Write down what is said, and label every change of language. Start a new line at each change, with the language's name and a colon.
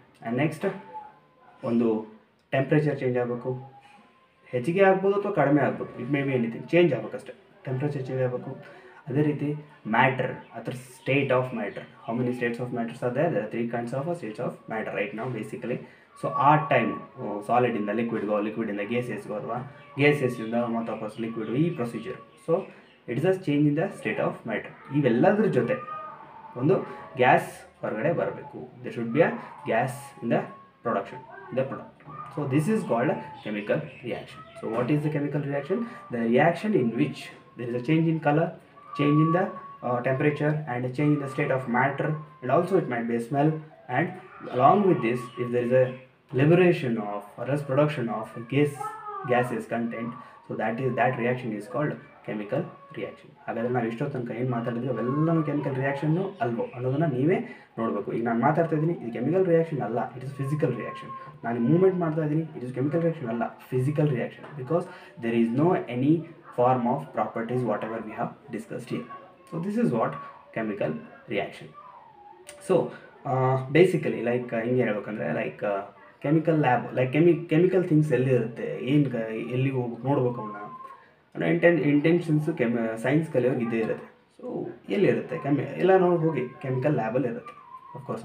Kannada: And next ಒಂದು temperature change ಆಗಬೇಕು, ಹೆಚ್ಚಿಗೆ ಆಗ್ಬೋದು ಅಥವಾ ಕಡಿಮೆ ಆಗ್ಬೋದು,
English: it may be anything,
Kannada: change ಆಗಬೇಕಷ್ಟೆ, temperature change ಆಗಬೇಕು. ಅದೇ ರೀತಿ
English: Matter, ಅದರ state of matter, how many states of matters are there? 3 kinds of states of matter right now basically.
Kannada: So ಆ ಟೈಮ್ ಸಾಲಿಡಿಂದ ಲಿಕ್ವಿಡ್ಗೋ, ಲಿಕ್ವಿಡಿಂದ ಗ್ಯಾಸಸ್ಗೋ ಅಥವಾ ಗ್ಯಾಸಸ್ಸಿಂದ ಮತ್ತೆ ವಾಪಸ್ ಲಿಕ್ವಿಡ್, ಈ procedure.
English: So it is a change in the state of matter.
Kannada: ಇವೆಲ್ಲದ್ರ ಜೊತೆ ಒಂದು gas ಹೊರಗಡೆ ಬರಬೇಕು.
English: There should be a gas in the production, the product. So this is called a chemical reaction. So what is the chemical reaction? The reaction in which there is a change in color, change in the temperature, and a change in the state of matter, and also it might be a smell, and along with this, if there is a liberation of or else production of gases content, so that reaction is called chemical reaction.
Kannada: ಹಾಗಾದರೆ ನಾವು ಇಷ್ಟೋ ತನಕ ಏನು ಮಾತಾಡಿದ್ವಿ ಅವೆಲ್ಲನೂ chemical reaction ಅಲ್ವೋ ಅನ್ನೋದನ್ನು ನೀವೇ ನೋಡಬೇಕು. ಈಗ ನಾನು ಮಾತಾಡ್ತಾ ಇದ್ದೀನಿ, ಇದು ಕೆಮಿಕಲ್ ರಿಯಾಕ್ಷನ್ ಅಲ್ಲ,
English: It is physical reaction.
Kannada: ನಾನು ಮೂವ್ಮೆಂಟ್ ಮಾಡ್ತಾ ಇದ್ದೀನಿ, ಇಟ್ ಇಸ್ ಕೆಮಿಕಲ್ ರಿಯಾಕ್ಷನ್ ಅಲ್ಲ, physical reaction,
English: Because there is no any form of properties whatever we have discussed here. So this is what chemical reaction. So basically like
Kannada: ಹಿಂಗೆ ಹೇಳ್ಬೇಕಂದ್ರೆ like chemical lab, like chemical things ಎಲ್ಲಿರುತ್ತೆ, ಎಲ್ಲಿ ಹೋಗಿ ನೋಡ್ಬೇಕು ಅವನ್ನ ಇಂಟೆನ್ಷನ್ಸು science ಕಲಿಯೋಗಿ ಇದ್ದೇ ಇರುತ್ತೆ. So ಎಲ್ಲಿರುತ್ತೆ ಎಲ್ಲ ನಾವು ಹೋಗಿ ಕೆಮಿಕಲ್ ಲ್ಯಾಬಲ್ಲಿ ಇರುತ್ತೆ ಅಫ್ಕೋರ್ಸ್.